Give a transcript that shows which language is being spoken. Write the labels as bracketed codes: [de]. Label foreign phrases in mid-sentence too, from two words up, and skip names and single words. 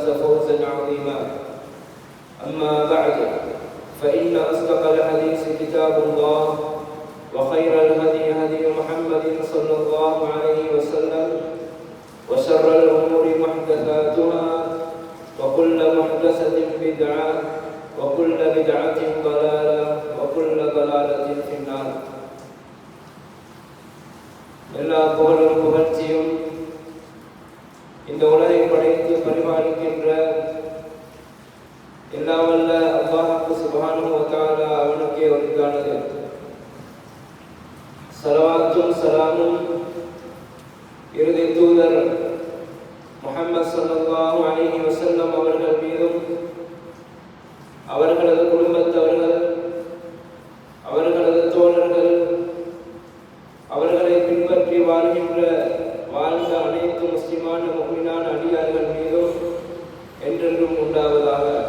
[ar] فوزا عظيما أما بعد فإن أصدق الحديث كتاب الله وخير الهدي هدي محمد صلى الله عليه وسلم وشر الأمور محدثاتها وكل محدثة بدعة وكل بدعة ضلالة وكل ضلالة في النار. [ta] எல்லா புகழும் புகழ்ச்சியும் இந்த உலகை படைத்து பரிபாலிக்கின்ற எல்லாம் வல்ல அல்லாஹ் [ar] سبحانه و تعالى [ta] அவனுக்கே உரித்தானது. ஸலவாத்தும் ஸலாமும் இறுதி தூதர் முஹம்மது [ar] صلى الله عليه وسلم [ta] அவர்கள் மீதும் அவர்களது குடும்பத்தவர்கள் அவர்களது தோழர்கள் அவர்களை பின்பற்றி வாழ்ந்த அனைத்து முஸ்லிமான முஃமினான அடியார்கள் மீதும் என்றென்றும் உண்டாவதாக.